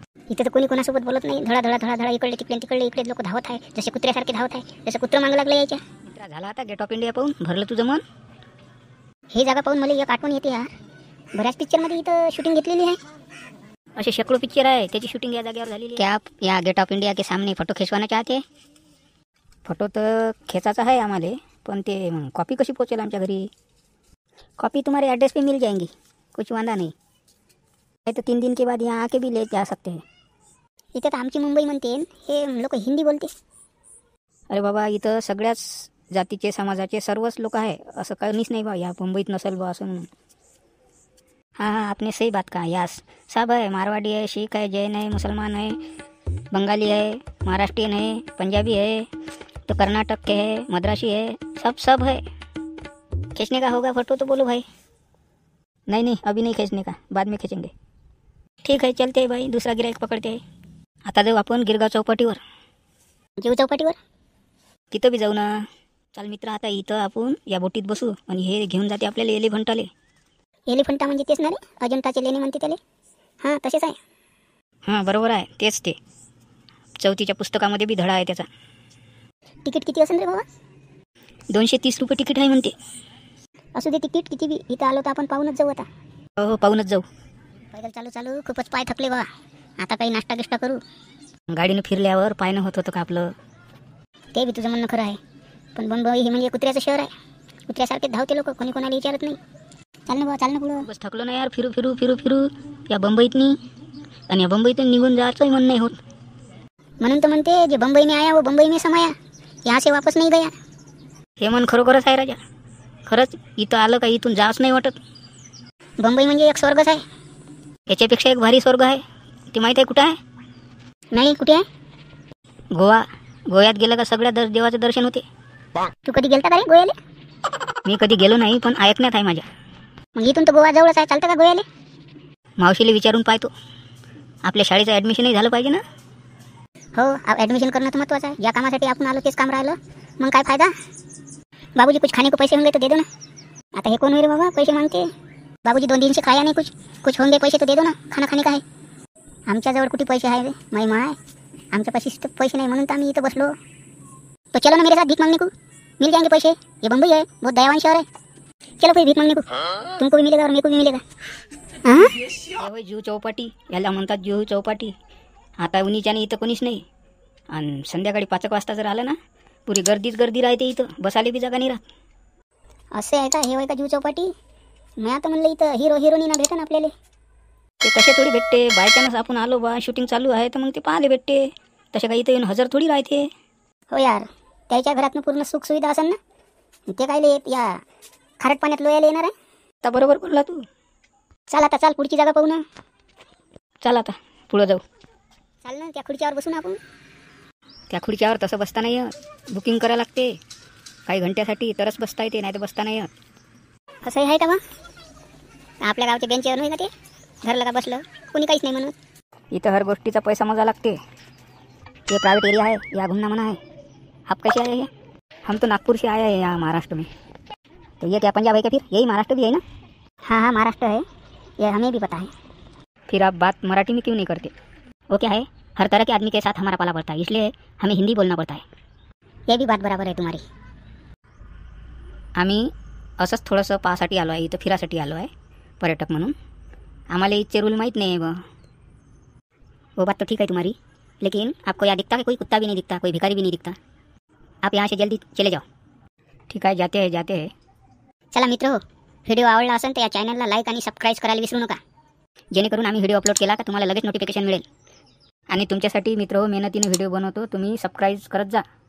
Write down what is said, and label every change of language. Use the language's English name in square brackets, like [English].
[Marathi] इथे तर कोणी कोणासोबत बोलत नाही. धडा धडा धडा धडा इकडे इकडे लोक धावत आहे, जसे कुत्र्यासारखे धावत आहे, जसं कुत्रं मागं लागलं यायच्या. मित्रा, झाला आता गेट ऑफ इंडिया पाहून भरलं तुझं मन. ही जागा पाहून मला एक आठवण येते यार. बऱ्याच पिक्चरमध्ये इथं शूटिंग घेतलेली आहे. असे शेकडो पिक्चर आहे त्याची शूटिंग या जागेवर झालेली. [Hindi] क्या आप या गेट ऑफ इंडिया के सामने फोटो खिंचवाना चाहते? [Marathi] फोटो तर खेचाचा आहे आम्हाला, पण ते कॉपी कशी पोचेल आमच्या घरी? [Hindi] कॉपी तुम्हारे एड्रेस पे मिल जाएंगी, कुछ वांदा नहीं. तो 3 दिन के बाद यहाँ आके भी ले जा सकते हैं. [Marathi] इथं तर आमची मुंबई म्हणते, हे लोक हिंदी बोलते. अरे बाबा, इथं सगळ्याच जातीचे समाजाचे सर्वच लोक आहे, असं काहीच नाही बा या मुंबईत नसेल बा असं म्हणून. [Hindi] हाँ, आपने सही बात कहा. यास सब है, मारवाड़ी है, शीख है, जैन है, मुसलमान है, बंगाली है, महाराष्ट्रियन है, पंजाबी है, तो कर्नाटक के है, मद्रासी है, सब है. खींचने का होगा फोटो तो बोलो भाई. नहीं, अभी नहीं खींचने का, बाद में खींचेंगे. ठीक है, चलते भाई, [Marathi] दुसरा गिराईक पकडते आहे. आता जाऊ आपण गिरगाव चौपाटीवर. जीव चौपाटीवर तिथं बी जाऊ ना. चाल मित्र, आता इथं आपण या बोटीत बसू आणि हे घेऊन जाते आपल्याला एलिफंटाले. एलिफंटा म्हणजे तेच ना रे, अजंठाचे लेणे म्हणते त्याले. हां, तसेच आहे. हां, बरोबर आहे, तेच ते. 4थीच्या पुस्तकामध्ये बी धडा आहे त्याचा. तिकीट किती असेल रे बाबा? 230 रुपये तिकीट आहे म्हणते. असू दे तिकीट किती बी, इथं आलो तर आपण पाहूनच जाऊ आता. हो, पाहूनच जाऊ. पैदल चालू खूपच पाय थकले बा. आता काही नाश्ता गिष्टा करू. गाडीनं फिरल्यावर पायनं होत होतं का आपलं? ते बी तुझं म्हणणं खरं आहे, पण मुंबई हे म्हणजे कुत्र्याचं शहर आहे. कुत्र्यासारखे धावते लोक, कोणी कोणाला विचारत नाही. चाल ना पुढं. बस थकलो ना यार, फिरू या बंबईतनी, आणि या बंबईतून निघून जायचंही मन नाही होत. म्हणून तर म्हणते, [Hindi] जे बंबई में आया वो बंबई में समाया, यहाँ से वापस नहीं गया. [Marathi] हे मन खरोखरच आहे राजा. खरंच इथं आलं का इथून जाच नाही वाटत. बंबई म्हणजे एक स्वर्गच आहे. याच्यापेक्षा एक भारी स्वर्ग आहे. ते माहीत आहे कुठं आहे? नाही, कुठे आहे? गोव्यात गेलं का सगळ्या देवाचं दर्शन होते. तू कधी गेलता का रे गोव्याला? मी कधी गेलो नाही, पण ऐकण्यात आहे माझ्या. मग इथून तर गोवा जवळच आहे, चालतं का गोव्याला? मावशीला विचारून पाहतो. आपल्या शाळेचं ॲडमिशनही झालं पाहिजे ना. हो, ॲडमिशन करणं तर महत्त्वाचं आहे. या कामासाठी आपण आलो तेच काम राहिलं, मग काय फायदा? [Hindi] बाबूजी कुछ खाने को पैसे होंगे तो दे दो ना. [Marathi] आता हे कोण होईल बाबा पैसे मागते? [Hindi] बाबूजी 2 दिन से खाया नहीं कुछ होंगे पैसे तो दे दो ना, खाना खाने का है. [Marathi] आमच्याजवळ कुठे पैसे आहे रे? माय आमच्या पाशी पैसे नाही, म्हणून तर आम्ही इथं बसलो. [Hindi] तो चलो ना मेरे साथ भीख मांगने को, मिल जाएंगे पैसे. ये बंबई है, बहुत दयावान शहर है. चलो फिर भीख मांगने को, तुमको भी मिलेगा और मेरे को भी मिलेगा. [Marathi] हां, जीव चौपाटी याला म्हणतात, जीव चौपाटी. आता उन्हीच्याने इथं कोणीच नाही, आणि संध्याकाळी 5 वाजता जर आलं ना, पुरी गर्दी राहते इथं, बसायला बी जागा नाही राहत. असे आहे का? हे होय का जीव चौपाटी? मी आता म्हणलं इथं हिरोनी ना भेटा ना आपल्याला. ते तसे थोडी भेटते. बायचानच आपण आलो बा, शूटिंग चालू आहे तर मग ते पाहायला भेटते. तसे काही इथं येऊन हजर थोडी राहते. हो यार, त्याच्या घरातनं पूर्ण सुख सुविधा असेल ना, ते काय येत या खारट पाण्यात लोयाला येणार आहे? आता बरोबर बोलला तू. चाल पुढची जागा पाहू ना. चाल आता पुढं जाऊ. चाल ना, त्या खुर्चीवर बसू ना आपण. त्या खुर्च्यावर तसं बसता नाही येत, बुकिंग करायला लागते काही घंट्यासाठी, तरच बसता येते, नाही तर बसता नाही येत. असंही आहे का मग? आपल्या गावच्या बेंचवर नाही का ते घरला का बसलं, कोणी काहीच नाही म्हणत. इथं हर गोष्टीचा पैसा मोजा लागते. [Hindi] ये प्राइवेट एरिया है, या घूमना मना है. आप कैसे आए हैं? हम तो नागपुर से आए हैं यहाँ महाराष्ट्र में. तो ये क्या पंजाब है क्या? फिर यही महाराष्ट्र भी है ना? हाँ, महाराष्ट्र है, ये हमें भी पता है. फिर आप बात मराठी में क्यों नहीं करते? वो क्या है, हर तरह के आदमी के साथ हमारा पाला पड़ता है, इसलिए हमें हिंदी बोलना पड़ता है. ये भी बात बराबर है तुम्हारी. [Marathi] आम्ही असंच थोडंसं पाहासाठी आलो आहे, इथं फिरासाठी आलो आहे पर्यटक म्हणून. आम्हाला इथचे रूल माहीत नाही आहे. [Hindi] वो बात तो ठीक है तुम्हारी, लेकिन आपको यहाँ दिखता कि कोई कुत्ता भी नहीं दिखता, कोई भिखारी भी नहीं दिखता. आप यहाँ से जल्दी चले जाओ. [Marathi] ठीक आहे, जाते आहे. चला मित्र हो, व्हिडिओ आवडला असेल तर या चॅनलला लाईक आणि सबस्क्राईब करायला विसरू नका, जेणेकरून आम्ही व्हिडिओ अपलोड केला का तुम्हाला लगेच नोटिफिकेशन मिळेल. आणि तुमच्यासाठी मित्र हो, मेहनतीने व्हिडिओ बनवतो, तुम्ही सबस्क्राईब करत जा.